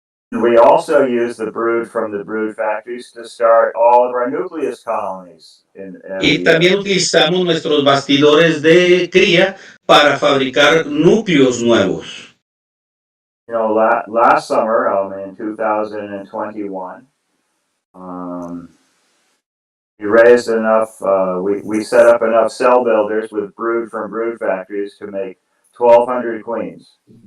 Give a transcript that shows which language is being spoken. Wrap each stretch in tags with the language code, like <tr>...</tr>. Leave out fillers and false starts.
<en>We also use the brood from the brood factories to start all of our nucleus colonies.</en> <es>Y también utilizamos nuestros bastidores de cría para fabricar núcleos nuevos.</es> <en>You know, last summer, in 2021, we raised enough. We set up enough cell builders with brood from brood factories to make 1,200 queens.</en>